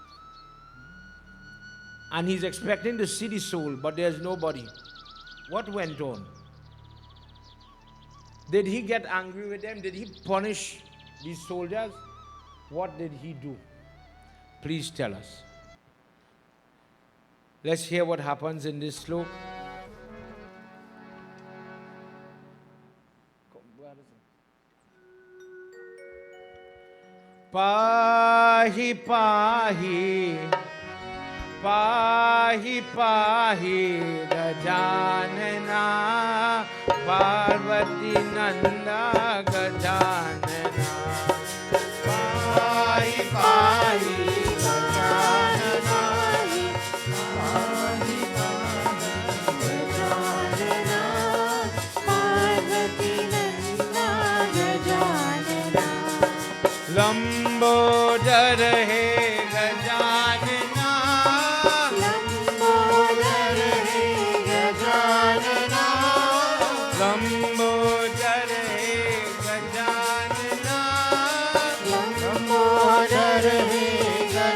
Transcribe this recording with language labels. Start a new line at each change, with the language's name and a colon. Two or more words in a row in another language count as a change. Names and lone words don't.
English: And he's expecting to see the soul, but there's nobody. What went on? Did he get angry with them? Did he punish these soldiers? What did he do? Please tell us. Let's hear what happens in this sloka.
Sanskrit: Pahi pahi Pahi pahi Gajanana Parvati Nanda Gajanana Pahi pahi Gajanana Pahi pahi Gajanana Parvati Nanda Gajanana
Hindi: Lambodar hai Gajanana Lambodar hai Gajanana Lambodar hai